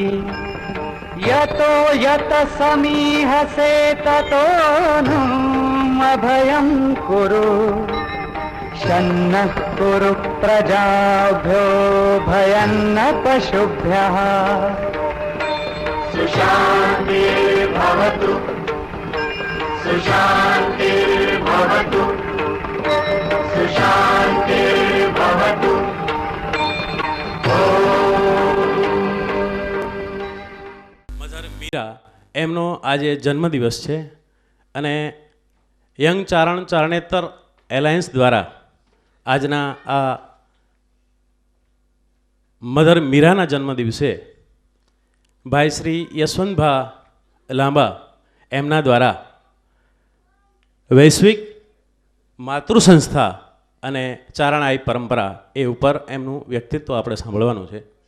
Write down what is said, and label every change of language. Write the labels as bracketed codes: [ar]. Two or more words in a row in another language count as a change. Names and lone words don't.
[sa] यतो यत समीहसे ततो अभयं कुरु शन्नः कुरु प्रजाभ्यो भयन्न पशुभ्यः। सुशान्तिर्भवतु सुशान्तिर्भवतु सुशान्तिर्भवतु। [gu] મધર મીરા એમનો આજે જન્મદિવસ છે અને યંગ ચારણ ચારણેતર એલાયન્સ દ્વારા આજના આ મધર મીરાના જન્મદિવસે ભાઈ શ્રી યશવંતભા લાંબા એમના દ્વારા વૈશ્વિક માતૃ સંસ્થા અને ચારણાઈ પરંપરા એ ઉપર એમનું વ્યક્તિત્વ આપણે સાંભળવાનું છે.